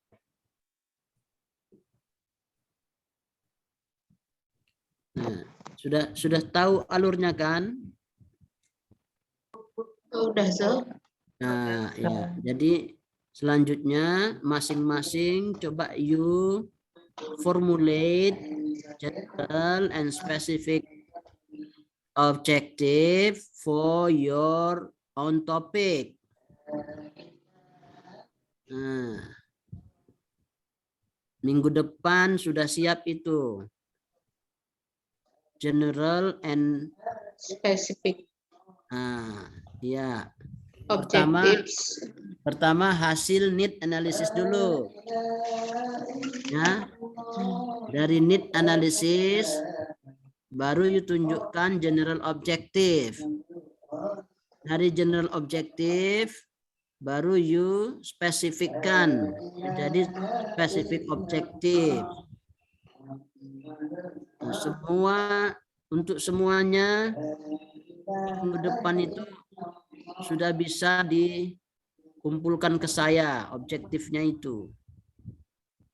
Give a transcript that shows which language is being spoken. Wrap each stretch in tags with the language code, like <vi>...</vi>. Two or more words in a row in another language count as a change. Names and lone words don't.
<id>Nah, sudah tahu alurnya kan? Udah, sir. Nah, ya. Jadi selanjutnya masing-masing coba</id> <en>you formulate general and specific objective for your own topic.</en> <id>Nah, minggu depan sudah siap itu.</id> <en>General and Specific.</en> <id>Nah, ya. Objectives. Pertama hasil</id> <en>need analysis</en> <id>dulu. Ya. Dari</id> <en>need analysis</en> <id>baru you tunjukkan</id> <en>general objective.</en> <id>Dari</id> <en>general objective</en> <id>baru you spesifikkan. Jadi</id> <en>specific objective.</en> <id>Nah, untuk semuanya minggu depan itu sudah bisa dikumpulkan ke saya objektifnya itu.</id>